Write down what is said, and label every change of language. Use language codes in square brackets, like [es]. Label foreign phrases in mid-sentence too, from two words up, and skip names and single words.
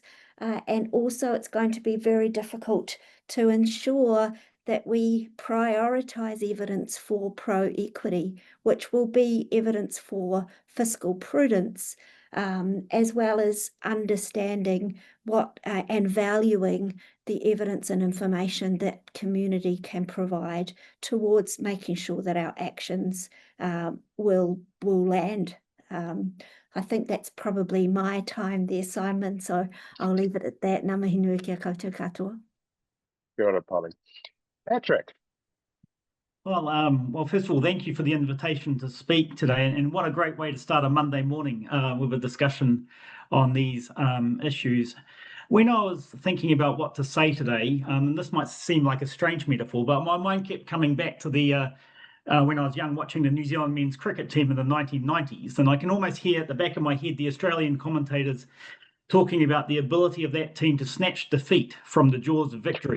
[en] And also it's going to be very difficult to ensure that we prioritise evidence for pro-equity, which will be evidence for fiscal prudence, as well as understanding what and valuing the evidence and information that community can provide towards making sure that our actions will land. I think that's probably my time there, Simon, so I'll leave it at that. [mi] Ngā mihi nui kia koutou katoa. Kia ora, [en] Polly. Patrick. Well, first of all, thank you for the invitation to speak today, and what a great way to start a Monday morning with a discussion on these issues. When I was thinking about what to say today, and this might seem like a strange metaphor, but my mind kept coming back to the when I was young, watching the New Zealand men's cricket team in the 1990s, and I can almost hear at the back of my head the Australian commentators talking about the ability of that team to snatch defeat from the jaws of victory.